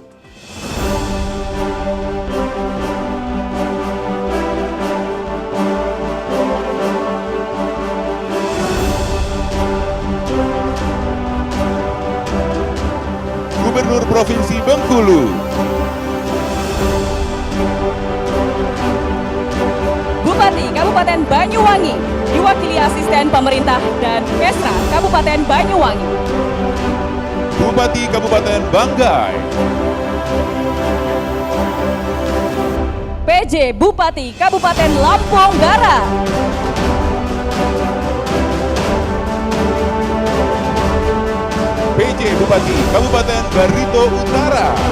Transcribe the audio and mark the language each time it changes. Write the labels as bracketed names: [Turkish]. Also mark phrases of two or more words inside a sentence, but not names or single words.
[Indonesian] Gubernur Provinsi Bengkulu, Bupati Kabupaten Banyuwangi, diwakili asisten pemerintah dan Kesra Kabupaten Banyuwangi, Bupati Kabupaten Banggai, PJ Bupati Kabupaten Lampung Barat, PJ Bupati Kabupaten Barito Utara,